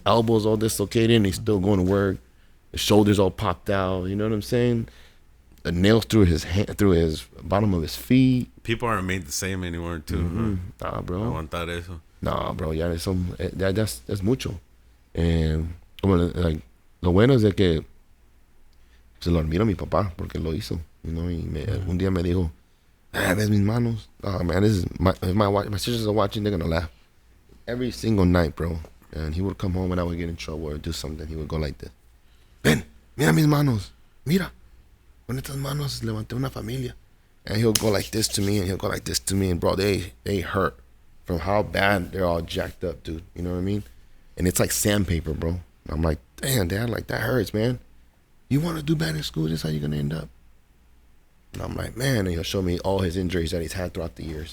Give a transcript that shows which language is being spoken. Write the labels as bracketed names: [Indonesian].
[English] Elbows all dislocated, and he's still going to work. The shoulders all popped out. You know what I'm saying? A nail through his hand, through his bottom of his feet. People aren't made the same anymore, too. Nah, bro. [Spanish] Aguantar eso. [English] Nah, bro. Yeah, that's mucho. And I'm gonna, like, [Spanish] Lo bueno es de que se lo admiro a mi papá porque lo hizo, [English] you know, [Spanish] y un día me dijo, ves mis manos. [English] Oh man, this is my sisters are watching, they're gonna laugh. Every single night, bro. And he would come home and I would get in trouble or do something. He would go like this. [Spanish] Ven, mira mis manos. Mira. Con estas manos levanté una familia. [English] And he'll go like this to me and he'll go like this to me. And bro, they hurt from how bad they're all jacked up, dude. You know what I mean? And it's like sandpaper, bro. And I'm like, damn, Dad, like that hurts, man. You want to do bad in school? This is how you're going to end up. And I'm like, man, and he'll show me all his injuries that he's had throughout the years.